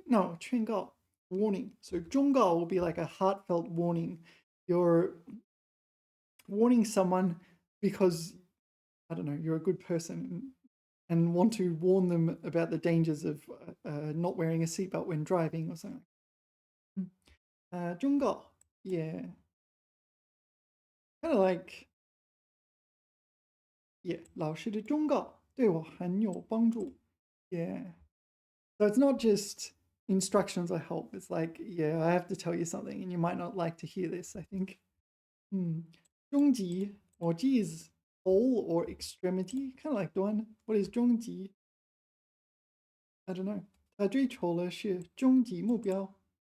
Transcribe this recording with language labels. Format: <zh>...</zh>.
<en>No, 劝告, warning. So 忠告 will be like a heartfelt warning. You're warning someone because, I don't know, you're a good person and want to warn them about the dangers of not wearing a seatbelt when driving or something.</en> <zh>忠告, yeah.</zh> <en>Kind of like, yeah,</en> <zh>老师的忠告对我很有帮助.</zh> <en>Yeah. So it's not just instructions or help. It's like, yeah, I have to tell you something and you might not like to hear this, I think. 终极 or G is goal or extremity, kind of like 端. What is 终极?I don't know.</en> <zh>他追求的是终极目标.</zh>